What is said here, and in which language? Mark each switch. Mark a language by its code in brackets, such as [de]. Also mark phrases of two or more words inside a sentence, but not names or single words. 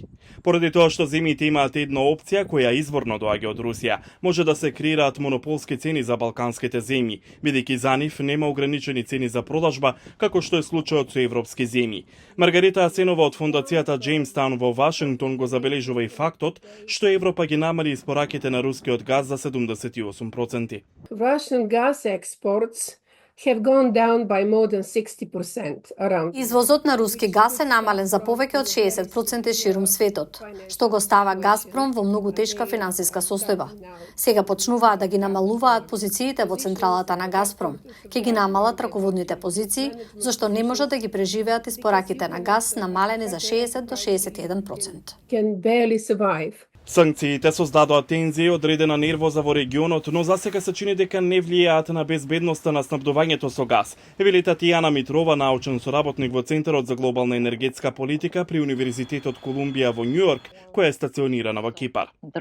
[mk] Поради тоа што земјите имаат една опција која изворно доаѓа од Русија, може да се креираат монополски цени за балканските земји, бидејќи за нив нема ограничени цени за продажба, како што е случајот со европски земји. Маргарита Асенова од фондацијата Джеймстаун во Вашингтон го забележува и фактот што Европа ги намали испораките на рускиот газ за 78%. [en] Russian gas exports have gone down by more than 60% around. [mk] Извозот на руски газ е намален за повеќе од 60% ширум светот, што го става Газпром во многу тешка финансиска состојба. Сега почнуваат да ги намалуваат позициите во централата на Газпром. Ќе ги намалат раководните позиции, зашто не можат да ги преживеат испораките на газ намалени за 60 до 61%. [en] Can barely survive. [mk] Санкциите создадоа тензија и одредена нервоза во регионот, но засега се чини дека не влијаат на безбедноста на снабдувањето со газ, вели Татјана Митрова, научен соработник во Центарот за глобална енергетска политика при Универзитетот Колумбија во Њујорк, која е стационирана во Кипар.